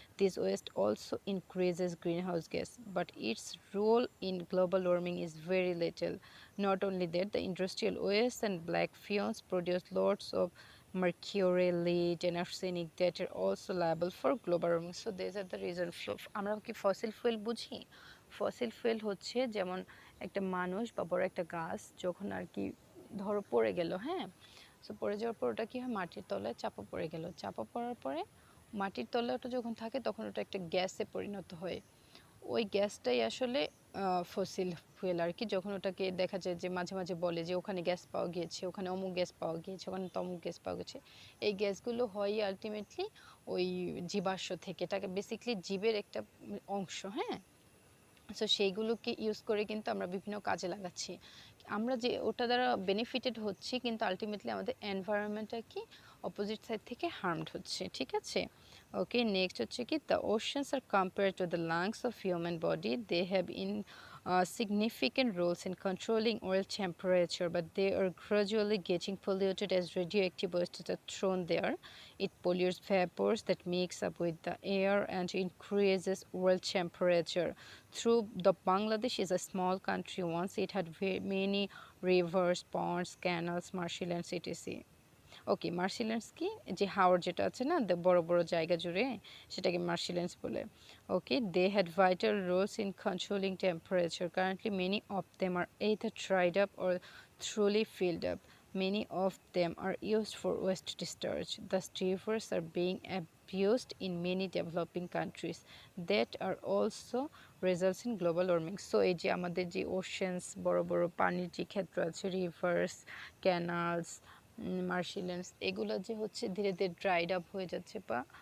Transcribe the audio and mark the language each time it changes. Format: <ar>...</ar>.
<en>This waste also increases greenhouse gas, but its role in global warming is very little. Not only that, the industrial waste and black fumes produce lots of mercury, lead and arsenic that are also liable for global warming. So these are the reason.</en> <bn>আমরা কি fossil fuel বুঝি? Fossil fuel হচ্ছে যেমন একটা মানুষ বা বড় একটা গাছ যখন আর কি ধরো পড়ে গেল, হ্যাঁ, সো পড়ে যাওয়ার পর ওটা কি হয়, মাটির তলায় চাপা পড়ে গেল, চাপা পড়ার পরে মাটির তলায় ওটা যখন থাকে তখন ওটা একটা গ্যাসে পরিণত হয়। ওই গ্যাসটাই আসলে ফসিল ফুয়েল আর কি। যখন ওটাকে দেখা যায় যে মাঝে মাঝে বলে যে ওখানে গ্যাস পাওয়া গিয়েছে, ওখানে অমুক গ্যাস পাওয়া গিয়েছে, ওখানে তমুক গ্যাস পাওয়া গেছে, এই গ্যাসগুলো হয় আলটিমেটলি ওই জীবাশ্ম থেকে, এটাকে বেসিকলি জীবের একটা অংশ, হ্যাঁ। সো সেইগুলোকে ইউজ করে কিন্তু আমরা বিভিন্ন কাজে লাগাচ্ছি, আমরা যে ওটা দ্বারা বেনিফিটেড হচ্ছি, কিন্তু আলটিমেটলি আমাদের এনভায়রনমেন্টটা কি অপোজিট সাইড থেকে হার্মড হচ্ছে, ঠিক আছে?</bn> <en>Okay, next হচ্ছে কি the oceans are compare to the lungs of human body, they have significant roles in controlling oil temperature, but they are gradually getting polluted as radioactive wastes are thrown there. It pollutes vapors that mix up with the air and increases oil temperature. Through the Bangladesh is a small country. Once it had many rivers, ponds, canals, marshlands, etc.</en> <bn>ওকে, মার্শিল্যান্ডস কি যে হাওর যেটা আছে না বড় বড় জায়গা জুড়ে, সেটাকে মার্শিল্যান্ডস বলে।</bn> <en>Okay, they had vital roles in controlling temperature. Currently many of them are either dried up or truly filled up. Many of them are used for waste discharge. Thus rivers are being abused in many developing countries that are also results in global warming.</en> <bn>So এই যে আমাদের যে oceans, বড় বড় পানির যে ক্ষেত্র আছে, রিভার্স, ক্যানালস, মার্শিল্যান্ডস, এগুলো যে হচ্ছে ধীরে ধীরে ড্রাইড আপ হয়ে যাচ্ছে বা</bn>